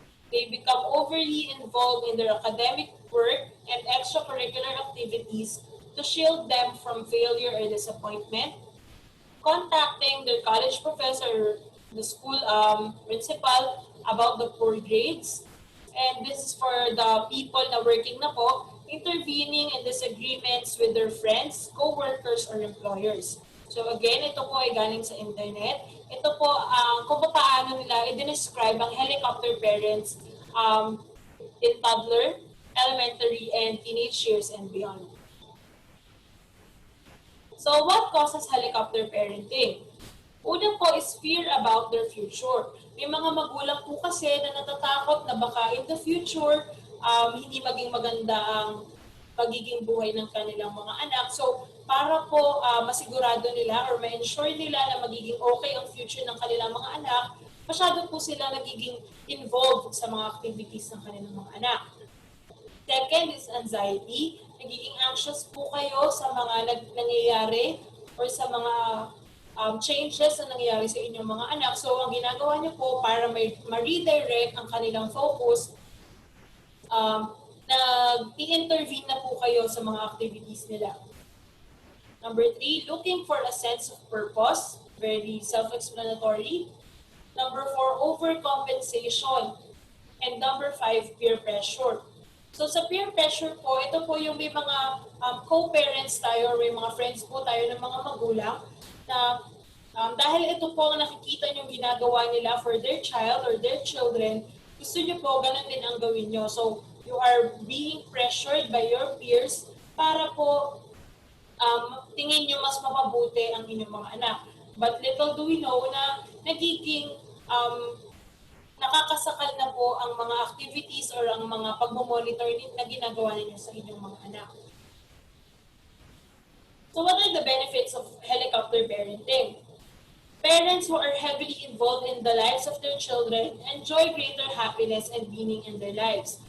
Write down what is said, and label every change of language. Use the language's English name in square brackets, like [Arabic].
[English] They become overly involved in their academic work and extracurricular activities to shield them from failure or disappointment. Contacting their college professor, the school principal about the poor grades. And this is for the people [Filipino] na working na po, [English] intervening in disagreements with their friends, co-workers, or employers. [Filipino] So again, ito po ay galing sa internet. Ito po kung paano nila i-describe ang [English] helicopter parents in toddler, elementary, and teenage years and beyond. So what causes helicopter parenting? [Filipino] Una po [English] is fear about their future. [Filipino] May mga magulang po kasi na natatakot na baka in the future, hindi maging maganda ang pagiging buhay ng kanilang mga anak. So para po masigurado nila or ma-ensure nila na magiging okay ang future ng kanilang mga anak, masyado po sila nagiging involved sa mga activities ng kanilang mga anak. [English] Second is anxiety. [Filipino] Nagiging anxious po kayo sa mga nangyayari or sa mga changes na nangyayari sa inyong mga anak. So, ang ginagawa niyo po para ma-redirect ang kanilang focus, nag-i-intervene na po kayo sa mga activities nila. [English] Number 3, looking for a sense of purpose. Very self-explanatory. Number 4, overcompensation. And number 5, peer pressure. [Filipino] So sa peer pressure po, ito po yung may mga co-parents tayo or may mga friends po tayo ng mga magulang na dahil ito po ang nakikita nyo ginagawa nila [English] for their child or their children, [Filipino] gusto nyo po ganun din ang gawin nyo. [English] So you are being pressured by your peers [Filipino] para po tingin nyo mas mapabuti ang inyong mga anak. [English] But little do we know [Filipino] na nagiging nakakasakal na po ang mga activities or ang mga pagmomonitor na ginagawa ninyo sa inyong mga anak. [English] So what are the benefits of helicopter parenting? Parents who are heavily involved in the lives of their children enjoy greater happiness and meaning in their lives.